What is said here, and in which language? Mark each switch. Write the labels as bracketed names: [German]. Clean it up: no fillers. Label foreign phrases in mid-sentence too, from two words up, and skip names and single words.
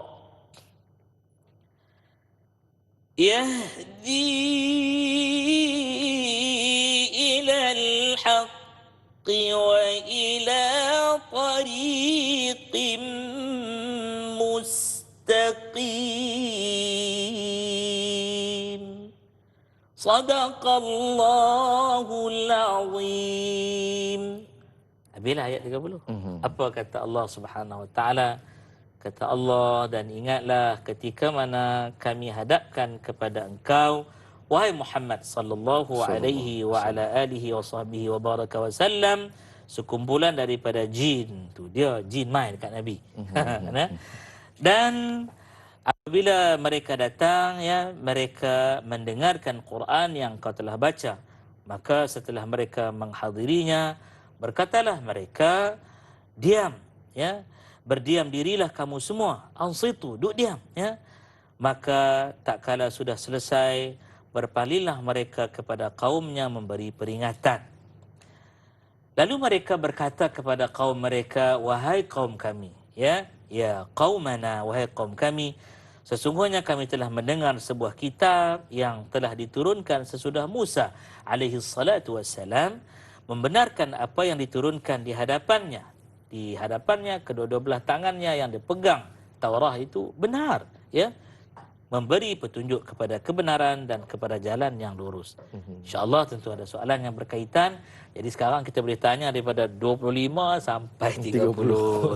[Arabic] وإلى طريق مستقيم صدق الله العظيم. [Malay] Habislah ayat 30. Apa kata Allah [Arabic] سبحانه وتعالى? [Malay] Kata Allah, dan ingatlah ketika mana kami hadapkan kepada engkau wahai Muhammad [Arabic] صلى الله عليه وعلى آله وصحبه وبارك وسلم [Malay] sekumpulan daripada jin. Tu dia jin main dekat Nabi. Dan apabila mereka datang, ya, mereka mendengarkan Quran yang kau telah baca, maka setelah mereka menghadirinya, berkatalah mereka, diam, ya, berdiam dirilah kamu semua, ansitu, duduk diam, ya. Maka tak kala sudah selesai, berpalinglah mereka kepada kaumnya memberi peringatan. Lalu mereka berkata kepada kaum mereka, wahai kaum kami, [Arabic] يا قومنا, [Malay] wahai kaum kami, sesungguhnya kami telah mendengar sebuah kitab yang telah diturunkan sesudah Musa [Arabic] عليه الصلاة والسلام, [Malay] membenarkan apa yang diturunkan di hadapannya. Di hadapannya, kedua-dua belah tangannya yang dipegang Taurah itu benar, ya, memberi petunjuk kepada kebenaran dan kepada jalan yang lurus. [Arabic] إن شاء الله [Malay] tentu ada soalan yang berkaitan. Jadi sekarang kita boleh tanya daripada 25 sampai 30.